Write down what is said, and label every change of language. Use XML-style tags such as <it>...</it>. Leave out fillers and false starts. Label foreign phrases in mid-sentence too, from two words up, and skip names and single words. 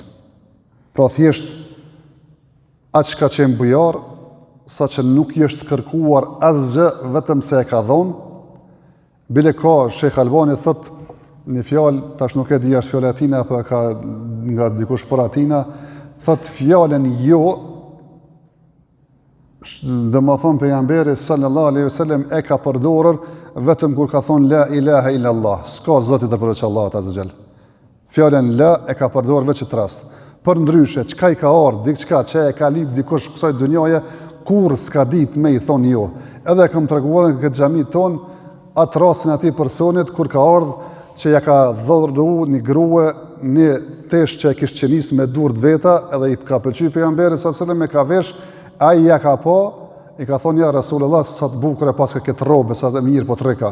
<sq>Pra thjesht atë që ka qenë bujar, sa që nuk i është kërkuar asgjë vetëm se e ka dhonë, bile ka Shekh Albani thot një fjalë, tash nuk e di është fjala e tina apo ka nga dikush për atina, thot fjalën jo, domethënë pejgamberi</sq> <ar>صلى الله عليه وسلم</ar> <sq>e ka përdorur vetëm kur ka thonë</sq> <ar>لا إله إلا الله,</ar> <sq>s'ka zot i përveç Allahut azza xal. Fjalën la e ka përdorur vetë këtë rast. Për ndryshe, çka i ka ardhur, diçka që e ka lyp dikush kësaj dunjaje, kur s'ka ditë me i thonë jo. Edhe kam treguar në këtë xhami ton atë rastin atij personit kur ka ardhur që ja ka dhuru një grua një tesh që e kishte qenis me durë të veta, edhe i ka pëlqyer pejgamberit</sq> <ar>صلى الله عليه وسلم,</ar> <sq>e ka vesh, ai ja ka po, i ka thonë ja Rasulullah, sa të bukur e paska këtë robe, sa të mirë po treka.</sq>